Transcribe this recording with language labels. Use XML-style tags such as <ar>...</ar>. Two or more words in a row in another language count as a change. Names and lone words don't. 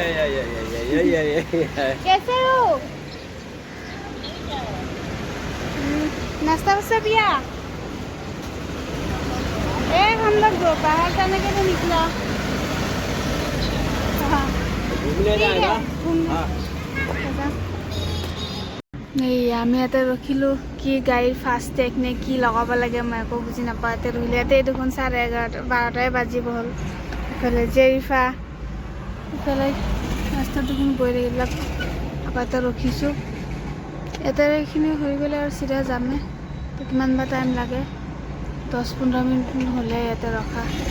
<hi>कैसे हो नाश्ता वास्ता पिया हम लोग बाहर जाने के लिए निकला घूमने जाएगा हां</hi> <as>नहीं আমি ইয়াতে ৰখিলোঁ কি গাড়ীৰ ফাষ্টেগ নে কি লগাব লাগে মই একো বুজি নাপাওঁ ইয়াতে ৰখিলোঁ ইয়াতে দেখোন 11:30 12টাই বাজিব হ'ল ইফালে জেৰিফা ইফালে ৰাস্তাত দেখোন গৈ এইবিলাক আকৌ ইয়াতে ৰখিছোঁ ইয়াতে এইখিনি হৈ গ'লে আৰু চিধা যামে তো কিমান বা টাইম লাগে 10-15 মিনিট হ'লে ইয়াতে ৰখা</as>